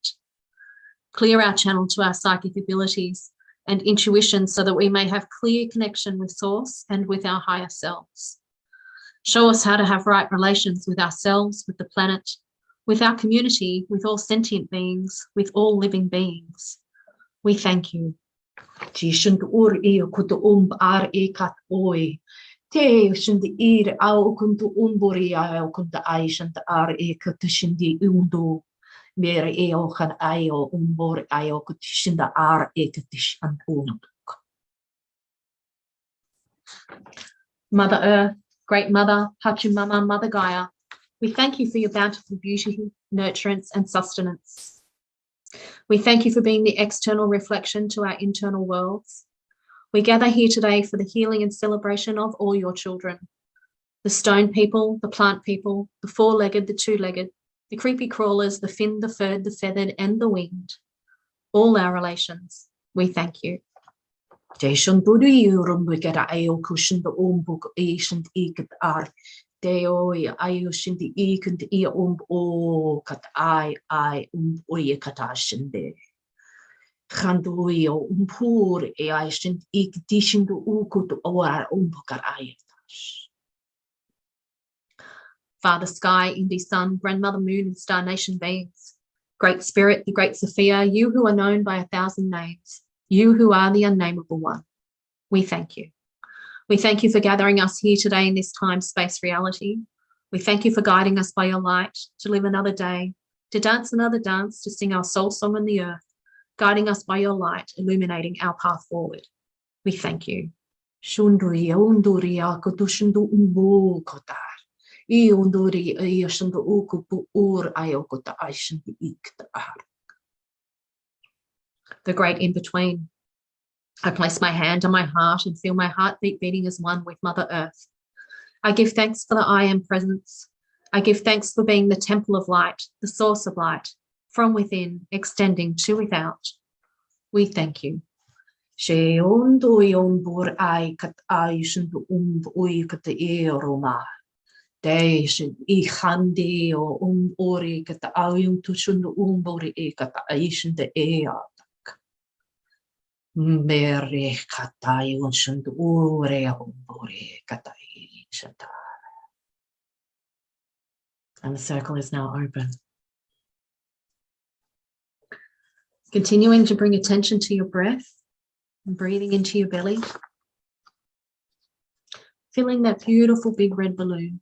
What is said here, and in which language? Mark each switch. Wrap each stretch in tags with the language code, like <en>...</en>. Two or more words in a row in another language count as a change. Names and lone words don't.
<en>Clear our channel to our psychic abilities and intuition so that we may have clear connection with source and with our higher selves. Show us how to have right relations with ourselves, with the planet, with our community, with all sentient beings, with all living beings. We thank you. Tishind ur e kutu ar e kat oi. Te shind ir au kuntu umburi au kunta aishand ar e katishindi undo. Mere e o kan aio umbor aio kutishinda ar e katish and undo. Mother Earth, Great Mother, Pachamama, Mother Gaia, we thank you for your bountiful beauty, nurturance, and sustenance. We thank you for being the external reflection to our internal worlds. We gather here today for the healing and celebration of all your children, the stone people, the plant people, the four-legged, the two-legged, the creepy crawlers, the finned, the furred, the feathered, and the winged, all our relations. We thank you. Jason Budi Rumbugera Ayo Cushion the Umbuk Asian Ekat Ar Deo Ayushin the Ekant E O Kat I Oye Katashin de Handuio Umpur E Aishin Ekdishin the Ukut or Umbukar Ayatash. Father Sky, Indy Sun, Grandmother Moon, and Star Nation beings, Great Spirit, the Great Sophia, you who are known by 1,000 names, you who are the unnameable one, we thank you. We thank you for gathering us here today in this time, space, reality. We thank you for guiding us by your light to live another day, to dance another dance, to sing our soul song on the earth, guiding us by your light, illuminating our path forward. We thank you. Shunduri unduria kotushundu umbu kotar. I unduri ayashundu ukupu ur ayokota aishandu iktar. The great in between. I place my hand on my heart and feel my heartbeat beating as one with Mother Earth. I give thanks for the I am presence. I give thanks for being the temple of light, the source of light, from within, extending to without. We thank you. She undu bur ai kat aishan ui kat eroma. They should handi o ori kat ayum tushun bori e kat aishan de ea. Mere katai unshund ure bori katai shata. And the circle is now open. Continuing to bring attention to your breath and breathing into your belly. Filling that beautiful big red balloon.</en>